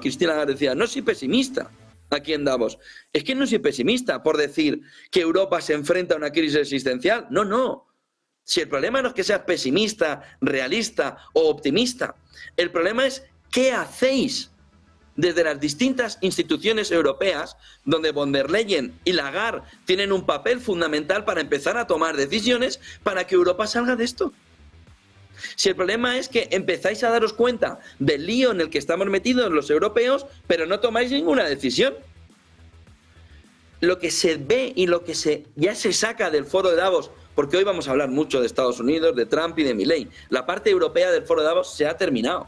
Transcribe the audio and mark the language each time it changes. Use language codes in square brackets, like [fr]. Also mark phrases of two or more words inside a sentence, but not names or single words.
[es] Christine Lagarde decía, no soy pesimista aquí en Davos. Es que no soy pesimista por decir que Europa se enfrenta a una crisis existencial. No. Si el problema no es que seas pesimista, realista o optimista, el problema es qué hacéis desde las distintas instituciones europeas, donde von der Leyen y Lagarde tienen un papel fundamental para empezar a tomar decisiones para que Europa salga de esto. Si el problema es que empezáis a daros cuenta del lío en el que estamos metidos los europeos, pero no tomáis ninguna decisión. lo que se ve y lo que ya se saca del foro de Davos, porque hoy vamos a hablar mucho de Estados Unidos, de Trump y de Milei, la parte europea del foro de Davos se ha terminado.